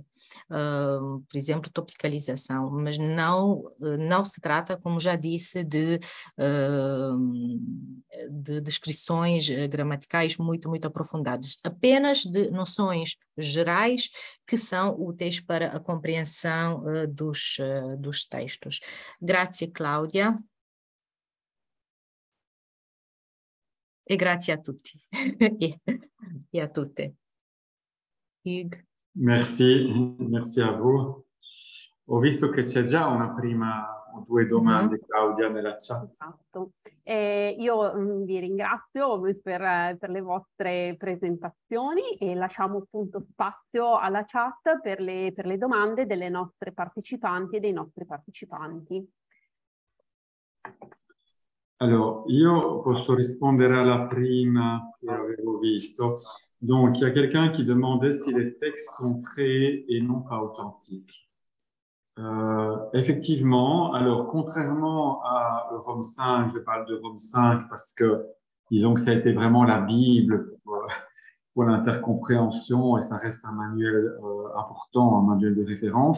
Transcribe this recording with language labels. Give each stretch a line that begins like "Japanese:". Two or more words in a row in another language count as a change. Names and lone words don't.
Portuguese: Por exemplo, topicalização, mas não se trata, como já disse, de descrições gramaticais muito aprofundadas, apenas de noções gerais que são úteis para a compreensão dos textos.
Italian: Grazie, Cláudia. E grazie a tutti e a tutte. Hugues. Merci a voi. Ho visto che c'è già una prima o 2 domande, Claudia, nella chat. Esatto. Io vi ringrazio per le vostre presentazioni e lasciamo appunto spazio alla chat per le domande delle nostre partecipanti e dei nostri partecipanti. Alors, io posso rispondere alla prima che avevo visto.
French: Donc, il y a quelqu'un qui demandait si les textes sont créés et non pas authentiques. Effectivement, alors contrairement à Rome 5, je parle de Rome 5 parce que disons que ça a été vraiment la Bible pour l'intercompréhension et ça reste un manuel important, un manuel de référence.